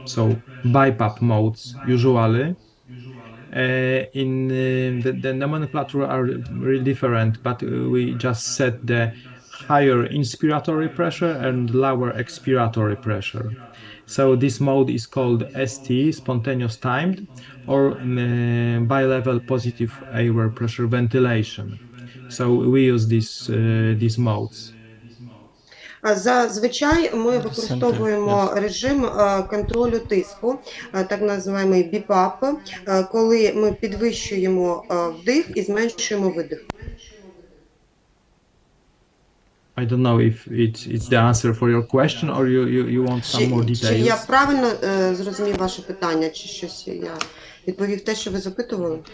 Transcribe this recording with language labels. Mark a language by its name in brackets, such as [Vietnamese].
[English] So BiPAP modes usually. The nomenclature are really different, but we just set the higher inspiratory pressure and lower expiratory pressure. So this mode is called ST, spontaneous timed, or bi-level positive air pressure ventilation. So we use these modes. [Ukrainian] Зазвичай ми використовуємо режим контролю тиску, так називаємо BiPAP, коли ми підвищуємо вдих і зменшуємо видих. [English] I don't know if it's the answer for your question or you want some more details. [Ukrainian] Чи я правильно зрозумів ваше питання, чи щось я відповів те, що ви запитували?